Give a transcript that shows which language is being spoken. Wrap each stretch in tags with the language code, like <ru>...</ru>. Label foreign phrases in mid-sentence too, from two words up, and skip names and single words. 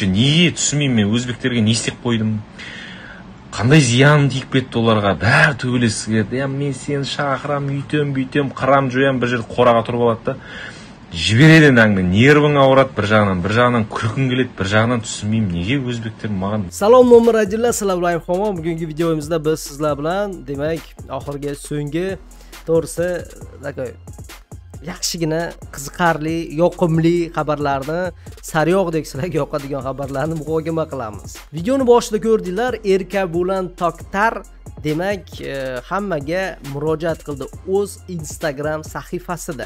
<kk>Неге түсінбеймін мен, өзбектерге не істеп қойдым? Қандай зияным тиіп кетті оларға? Бәрі төбелескісі келеді. Мен сені шақырам, үйтем, қырам, жоям, бір жерде қораға тұрып алады да. Жібереді әңгіме, нервың ауырады бір жағынан күлкің келеді, бір жағынан түсінбеймін, неге өзбектер маған.</kk> <uz>Salom nomor ajilla, assalomu alaykum. Bugungi videomizda biz sizlar bilan, demak, oxirgi so'nggi to'g'risi yaxshigina qiziqarli, yoqimli xabarlarni, sariyog'dek sizlarga yoqadigan xabarlarni muhokama qilamiz. Videoni boshida ko'rdinglar, Erkabulan Toktar demak hammaga murojaat qildi o'z Instagram sahifasida.</uz>